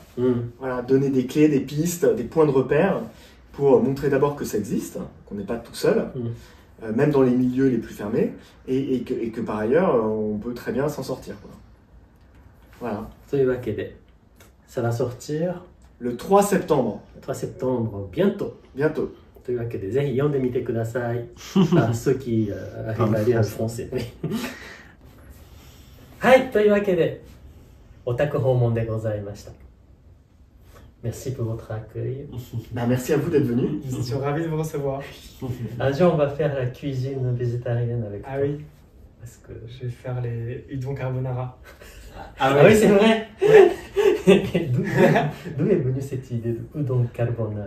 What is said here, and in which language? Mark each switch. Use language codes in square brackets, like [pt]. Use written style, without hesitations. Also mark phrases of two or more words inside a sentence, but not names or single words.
[fr] Voilà, donner des clés, des pistes, des points de repère, pour montrer d'abord que ça existe, qu'on n'est pas tout seul, même dans les milieux les plus fermés, et que par ailleurs, on peut très bien s'en sortir, quoi. Voilà. Ça va sortir... Le 3 septembre. Le 3 septembre, bientôt. Bientôt. [ja] というわけで、ぜひ読んでみてください。 [fr] ceux qui arrivent à lire en français. [ja] はい、というわけで、お宅訪問でございました。 [fr] Merci pour votre accueil. Bah, merci à vous d'être venus. Je suis ravi de vous recevoir. Un jour, on va faire la cuisine végétarienne avec toi. Ah oui. Parce que je vais faire les udon carbonara. Ah oui, c'est vrai. Ouais. D'où est venue cette idée de udon carbonara?